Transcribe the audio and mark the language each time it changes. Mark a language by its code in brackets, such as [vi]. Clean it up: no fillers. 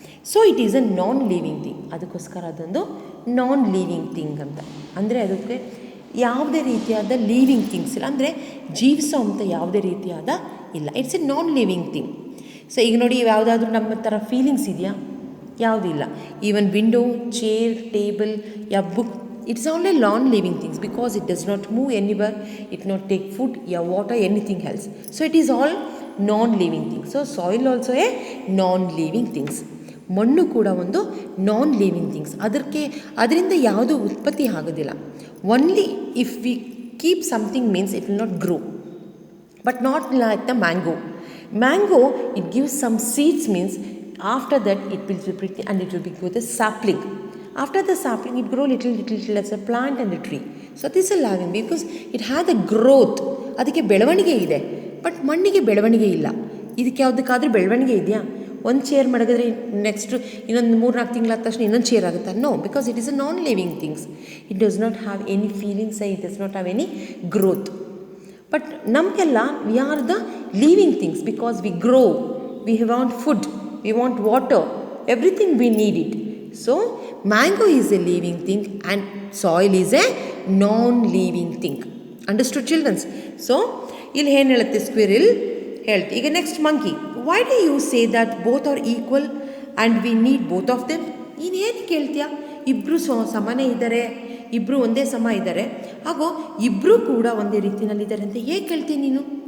[en] So it is a non living thing. [kn] ಅದಕ್ಕೋಸ್ಕರ ಅದೊಂದು non living thing ಅಂತ. ಅಂದರೆ ಅದಕ್ಕೆ ಯಾವುದೇ ರೀತಿಯಾದ ಲಿವಿಂಗ್ ಥಿಂಗ್ಸ್ ಇಲ್ಲ, ಅಂದರೆ ಜೀವಿಸೋ ಅಂಥ ಯಾವುದೇ ರೀತಿಯಾದ ಇಲ್ಲ. [en] It's a non living thing. [kn] So ಈಗ ನೋಡಿ, ಯಾವುದಾದ್ರೂ ನಮ್ಮ ಥರ ಫೀಲಿಂಗ್ಸ್ ಇದೆಯಾ? ಯಾವುದೂ ಇಲ್ಲ. [en] Even window, chair, table, ಯಾ book, it's only non-living things because it does not move anywhere, it not take food, water, anything else. So it is all non-living things. So soil also a non-living things. [kn] ಮಣ್ಣು ಕೂಡ ಒಂದು non living things. ಅದರಿಂದ ಯಾವುದೂ ಉತ್ಪತ್ತಿ ಆಗೋದಿಲ್ಲ. [en] Only if we keep something means it will not grow, but not like the mango. Mango it gives some seeds means after that it will be pretty and it will be grow the sapling. After the sapling, it grow little as a plant and a tree. So this is living because it has a growth. [kn] ಅದಕ್ಕೆ ಬೆಳವಣಿಗೆ ಇದೆ, but ಮಣ್ಣಿಗೆ ಬೆಳವಣಿಗೆ ಇಲ್ಲ. ಇದಕ್ಕೆ ಯಾವುದಕ್ಕಾದ್ರೂ ಬೆಳವಣಿಗೆ ಇದೆಯಾ? ಒಂದು ಚೇರ್ ಮಡಗಿದ್ರೆ ನೆಕ್ಸ್ಟ್ ಇನ್ನೊಂದು 3-4 ತಿಂಗಳಾದ ತಕ್ಷಣ ಇನ್ನೊಂದು ಚೇರ್ ಆಗುತ್ತಾ? [en] No, because it is a non living things. It does not have any feelings, it does not have any growth. But ನಮಗೆಲ್ಲ we are the living things because we grow, we want food, we want water, everything we need it. So mango is a living thing and soil is a non-living thing. Understood children? So [kn] ಇಲ್ಲಿ ಏನು ಹೇಳುತ್ತೆ squirrel ಹೇಳ್ತೆ. ಈಗ next monkey, [en] Why do you say that both are equal and we need both of them? [kn] ನೀನು ಏನು ಕೇಳ್ತೀಯ? ಇಬ್ಬರು ಸಮಾನ ಇದ್ದಾರೆ, ಇಬ್ಬರು ಒಂದೇ ಸಮ ಇದ್ದಾರೆ, ಹಾಗೂ ಇಬ್ಬರೂ ಕೂಡ ಒಂದೇ ರೀತಿಯಲ್ಲಿದ್ದಾರೆ ಅಂತ ಹೇಗೆ ಕೇಳ್ತೀನಿ ನೀನು?